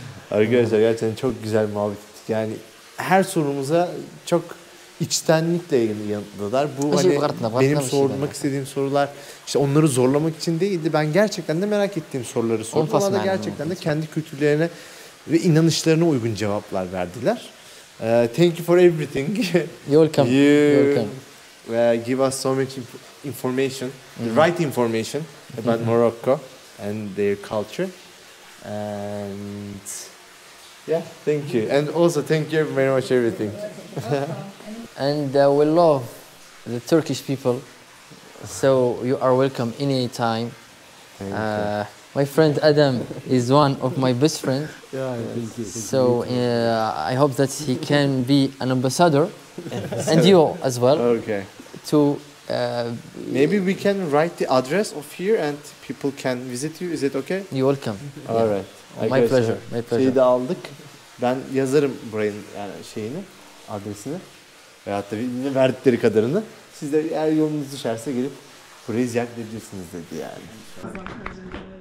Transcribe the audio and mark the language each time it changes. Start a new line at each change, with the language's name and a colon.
Turkish: Arkadaşlar gerçekten çok güzel muhabbet ettik. Yani her sorumuza çok içtenlikle yanıtladılar. Bu hani benim sormak istediğim sorular işte onları zorlamak için değildi. Ben gerçekten de merak ettiğim soruları sordum. Bana da gerçekten de kendi kültürlerine ve inanışlarına uygun cevaplar verdiler.
English: Thank you for everything. You're welcome. You give us so much information, the right information about Morocco and their culture. And yeah, thank you. And also thank you very much everything. And we love the Turkish people. So you are welcome anytime. My friend Adam is one of my best friends. So I hope that he can be an ambassador, and you as well. Okay. To maybe we can write the address of here and people can visit you. Is it okay? You're welcome. All right. My pleasure. My pleasure.
Turkish: Şeyi de aldık. Ben yazarım buranın yani şeyini, adresini. Veyahut da yine verdikleri kadarını. Siz de eğer yolunuz düşerse gelip burayı ziyaret edebilirsiniz dedi yani.